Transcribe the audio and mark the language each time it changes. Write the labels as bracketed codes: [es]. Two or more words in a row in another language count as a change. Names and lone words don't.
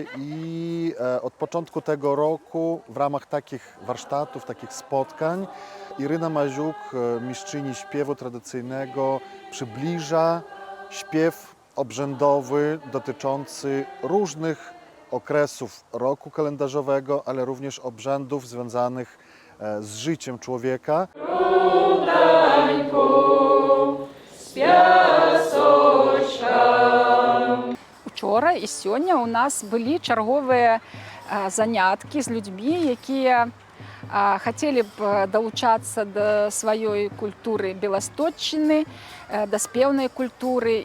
[pl] i od początku tego roku w ramach takich warsztatów, takich spotkań Iryna Maziuk, mistrzyni śpiewu tradycyjnego, przybliża śpiew obrzędowy dotyczący różnych okresów roku kalendarzowego, ale również obrzędów związanych z życiem człowieka. [be] Учора і сёння у нас былі чарговыя заняткі з людзьмі, якія хацелі б далучацца да сваёй культуры беласточчыны, да спеўнай культуры.